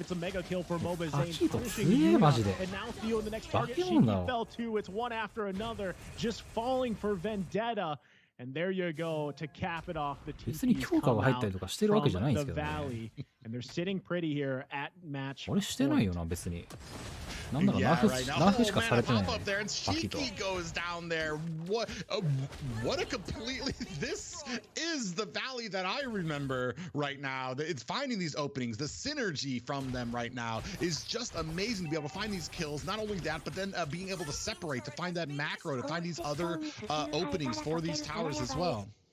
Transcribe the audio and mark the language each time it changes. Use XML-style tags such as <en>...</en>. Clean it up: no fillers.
<en>It's a mega kill for Moba Zane, pushing Yuna, and now Theo in the next target. She fell too. It's one after another, just falling for Vendetta. And there you go to cap it off. The TPs come out from the Valley, and they're sitting pretty here at match.</en> <ja>俺してないよな別に。なんだろう、ナーフしかされてない。パキと。</ja> <en>What a completely. This is the Valley that I remember right now. It's finding these openings. The synergy from them right now is just amazing to be able to find these kills. Not only that, but then being able to separate, to find that macro, to find these other openings for these towers as well.</en>